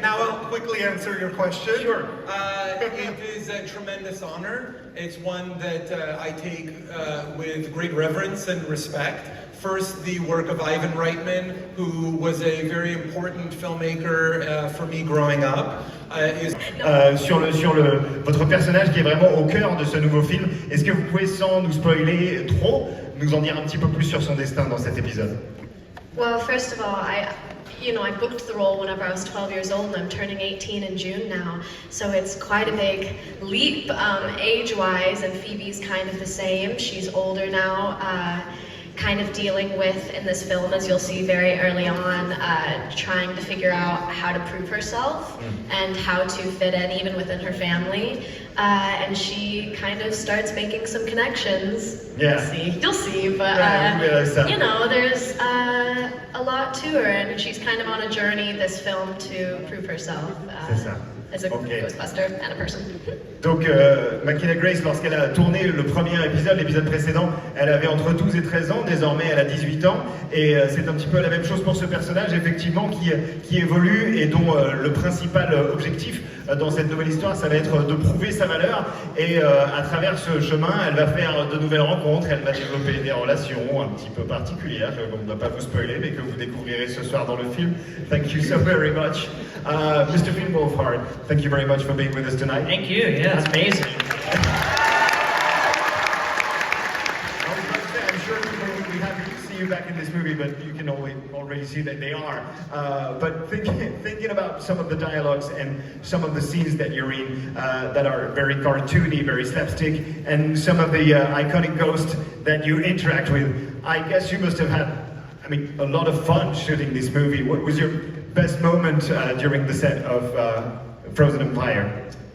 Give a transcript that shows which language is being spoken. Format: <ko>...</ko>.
<en>Now I'll quickly answer your question. Sure. It is a tremendous honor. It's one that I take with great reverence and respect. First, the work of Ivan Reitman, who was a very important filmmaker for me growing up.</en> <fr>Sur votre personnage qui est vraiment au cœur de ce nouveau film, est-ce que vous pouvez, sans nous spoiler trop, nous en dire un petit peu plus sur son destin dans cet épisode?</fr> <en>Well, first of all, I booked the role whenever I was 12 years old, and I'm turning 18 in June now, so it's quite a big leap age-wise, and Phoebe's kind of the same. She's older now, kind of dealing with, in this film, as you'll see very early on, trying to figure out how to prove herself and how to fit in even within her family. And she kind of starts making some connections. Yeah. You'll see, but there's a lot to her, and she's kind of on a journey this film to prove herself as a Ghostbuster and a person.</en> <fr>Donc McKenna Grace, lorsqu'elle a tourné le premier épisode, l'épisode précédent, elle avait entre 12 et 13 ans, désormais elle a 18 ans, et c'est un petit peu la même chose pour ce personnage, effectivement, qui évolue et dont le principal objectif dans cette nouvelle histoire, ça va être de prouver sa valeur, et à travers ce chemin, elle va faire de nouvelles rencontres, elle va développer des relations un petit peu particulières, on ne va pas vous spoiler, mais que vous découvrirez ce soir dans le film.</fr> <en>Thank you so very much. Mr. Phil Wolfhard, thank you very much for being with us tonight. Thank you. Yeah, it's amazing. I'm sure people would be happy to see you back in this movie, but you can already see that they are. But thinking about some of the dialogues and some of the scenes that you're in that are very cartoony, very slapstick, and some of the iconic ghosts that you interact with, I guess you must have had, a lot of fun shooting this movie. What was your best moment during the set of Frozen Empire?</en>